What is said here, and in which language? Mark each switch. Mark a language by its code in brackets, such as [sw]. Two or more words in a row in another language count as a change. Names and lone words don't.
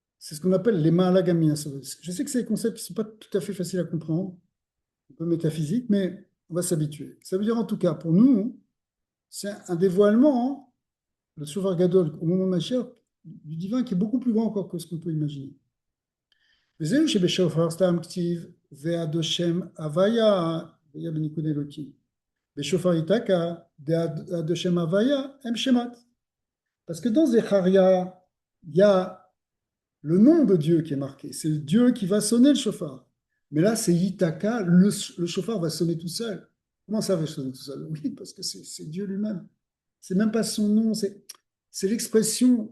[fr] c'est ce qu'on appelle les Mahalagamina. Je sais que c'est des concepts qui ne sont pas tout à fait faciles à comprendre, un peu métaphysiques, mais on va s'habituer. Ça veut dire en tout cas, pour nous, c'est un dévoilement, le Shofar Gadol, au moment de Mashiach, du divin qui est beaucoup plus grand encore que ce qu'on peut imaginer. [he] וזהו שבשופר סתם כתיב ועד השם הוויה, היה בניקוד אלוקים. בשופר ייתקע ועד השם הוויה הם שמות. [fr] Parce que dans Zecharia, il y a le nom de Dieu qui est marqué. C'est le Dieu qui va sonner le chauffard. Mais là, c'est Yitaka, le chauffard va sonner tout seul. Comment ça va sonner tout seul? Oui, parce que c'est Dieu lui-même. C'est même pas son nom, c'est l'expression.